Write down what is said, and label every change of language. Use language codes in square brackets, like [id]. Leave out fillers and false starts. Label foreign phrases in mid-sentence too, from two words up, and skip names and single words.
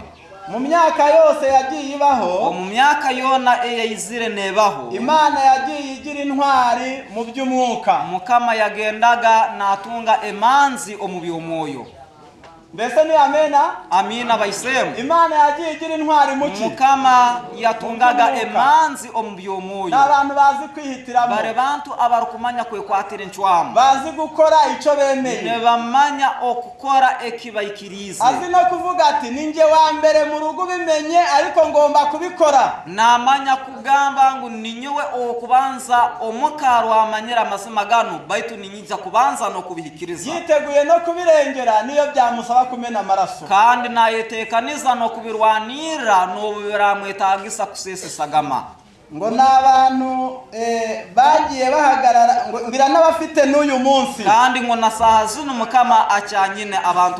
[rw] mu myaka yose yagiye ibaho [nyn] mu myaka yona eyizire nebaho [rw] Imana yagiye igira intwari mu by'umwuka [nyn] mukama yagendaga natunga emanzi omubyomoyo [rw] mbese ni amina [nyn] bayisemu [rw] Imana yagiye igira intwari muki [nyn] mukama yatungaga emanzi omubyomoyo [rw] n'abantu bazi kwihitiramo [nyn] bare bantu abarukumanya kwekwatira encwamu [rw] bazi gukora icyo bemeye [nyn] ne bamanya okukora ekibayikirize [rw] azi no kuvuga ati ninjye wa mbere mu rugo bimenye ariko ngomba kubikora [nyn] namanya kugamba ngo ninyowe okubanza omukaro amanyera amazima gano baitu ninyija kubanza no kubihikiriza [rw] yiteguye no kubirengera niyo byamusaba kumena amaraso [nyn] kandi nayetekaniza no kubirwanira no biramwetagisa kusesesagama [rw] ngo n'abantu bagiye bahagarara ngo ngira n'abafite n'uyu munsi [nyn] kandi ngo nasaha zino mukama acyanyine abantu